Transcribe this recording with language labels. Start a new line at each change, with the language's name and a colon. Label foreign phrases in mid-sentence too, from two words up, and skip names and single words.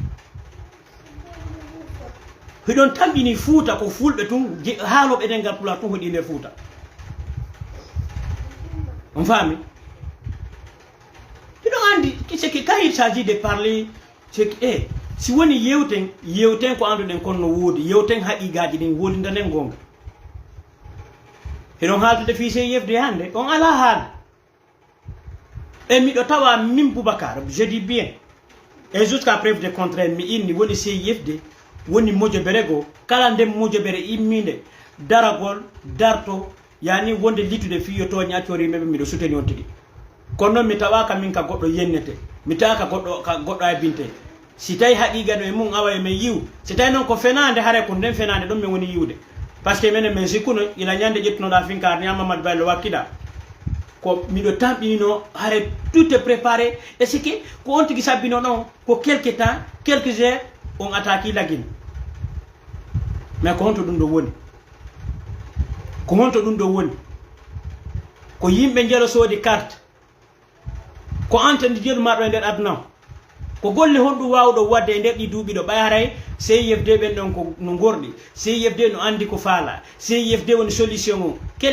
Fula: hidon tambini futa ko fulbe tun haalobe dengal pula tun hodi nder futa on fami hidon andi
French: c'est que quand il s'agit de parler c'est que
Fula: si woni yewten ko andu den konno wodi yewten haqiqaji den wodi ndanen gonga hidon haalde fi CIFD hande on ala haal et mi do tawa min Boubacar
French: je dis bien et jusqu'à preuve de contraire
Fula: mi inni woni CIFD woni mojo berego kala ndem mojo bere imminde daragol darto yani wonde litude fiyo to nyatori mebe mi do souteni on tigi kono mi tawaka min ka goddo yennete mi tawaka goddo ay binte si tay haqiqa do e mun awa e men yiw si tay non ko fenande hare ko den fenande don men woni yiwde
French: parce que
Fula: menen men sikuno ila nyande jettuno da finka ni Mamadou Baylo wakida ko mi do tambino hare
French: tout est préparé et c'est que
Fula: ko on tigi sabino non ko
French: quelque temps quelques heures on attaque
Fula: lagin mais ko honto dum do woni ko yimbe jelo sodi carte ko antandi jelu mardo nder aduna ko golle hondu wawdo wadde nder di duubi do bayaray CIFD ben don ko no gordi CIFD no andi ko faala CIFD woni solution o